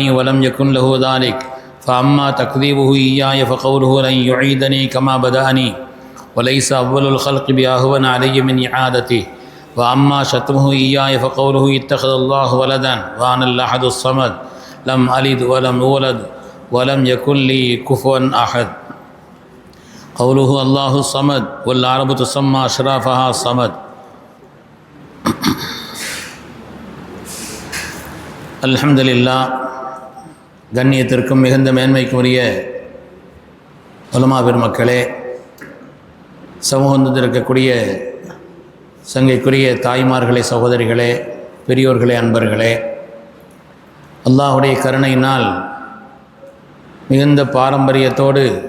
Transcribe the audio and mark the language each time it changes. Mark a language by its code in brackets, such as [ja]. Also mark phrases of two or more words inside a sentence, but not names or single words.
[ar] ولم يكن له ذلك فأما تكذيبه إياي فقوله لن يعيدني كما بدأني وليس أول الخلق بأهون علي من إعادته وأما شتمه إياي فقوله اتخذ الله ولدا وأنا الأحد الصمد لم ألد ولم أولد ولم يكن لي كفوا أحد قوله الله الصمد والعرب تسمى أشرافها الصمد الحمد لله [ta] கண்ணியத்திற்கும் மிகுந்த மேன்மைக்கும் உரிய உலமா பெருமக்களே, சமூகத்தில் இருக்கக்கூடிய சங்கைக்குரிய தாய்மார்களே, சகோதரிகளே, பெரியோர்களே, அன்பர்களே, அல்லாஹுடைய கருணையினால் மிகுந்த பாரம்பரியத்தோடு